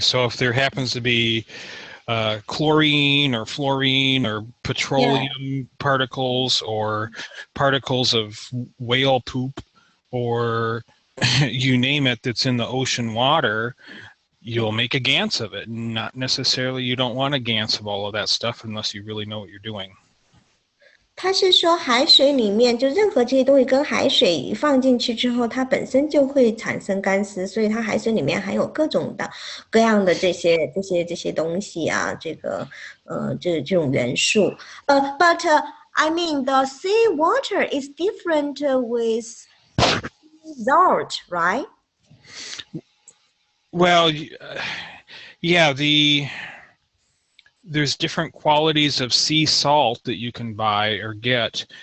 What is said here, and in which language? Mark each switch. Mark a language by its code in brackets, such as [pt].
[en] So if there happens to be chlorine or fluorine or petroleum particles or particles of whale poop or you name it that's in the ocean water, you'll make a GANs of it. Not necessarily, you don't want a GANs of all of that stuff unless you really know what you're doing. [zh] 他是说海水里面就任何这些东西跟海水放进去之后，它本身就会产生干丝，所以它海水里面含有各种的各样的这些东西啊，这种元素。 [en] But I mean the sea water is different with salt, right? Well, yeah, there's different qualities of sea salt that you can buy or get.